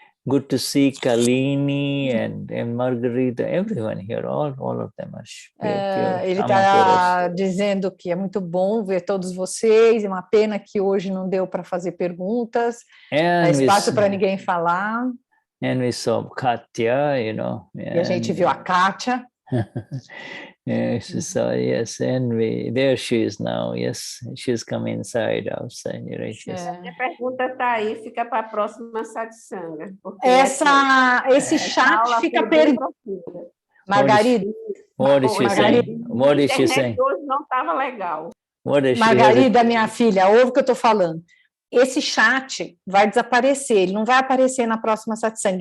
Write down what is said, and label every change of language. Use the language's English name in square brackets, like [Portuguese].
[English] Good to see Kalini and Margarita, everyone here, all of them are pure [Portuguese] Ele Shama Purush. está dizendo que é muito bom ver todos vocês, é uma pena que hoje não deu para fazer perguntas, dá espaço para ninguém falar. [English] And we saw Katya, you know. [Portuguese] E a gente viu a Kátia. [English] Yes, so yes, and there she is now. Yes, she's come inside, outside. Right? Yes. [Portuguese] Minha pergunta está aí, fica para a próxima satsanga. Esse chat fica perdido. Margarida. [English] What is she saying? What is she saying? [Portuguese] Hoje não estava legal. Margarida, minha filha, ouve o que eu estou falando. Esse chat vai desaparecer, ele não vai aparecer na próxima satsanga.